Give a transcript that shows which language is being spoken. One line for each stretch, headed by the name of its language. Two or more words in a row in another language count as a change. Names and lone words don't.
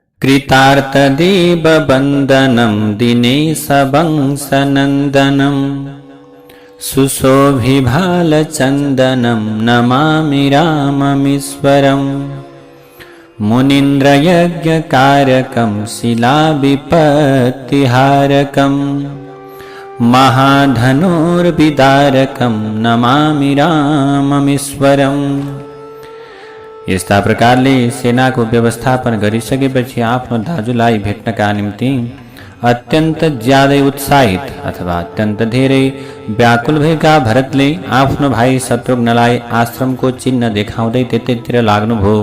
Sanskrit: कृतार्थदीपवन्दनं दिनेशवंशनन्दनं सुशोभिभालचन्दनं नमामि राममीश्वरम् मुनीन्द्रयज्ञकारकं शिलाविपत्तिहारकं महाधनुर्विदारकं नमामि राममीश्वरम्।
Nepali: यस्ता प्रकारले सेनाको व्यवस्थापन गरिसकेपछि आफ्नो दाजुलाई भेट्नका निम्ति अत्यन्त ज्यादै उत्साहित अथवा अत्यन्त धेरै व्याकुल भएका भरतले आफ्नो भाइ शत्रुघ्नलाई आश्रमको चिन्ह देखाउँदै त्यतैतिर लाग्नुभयो।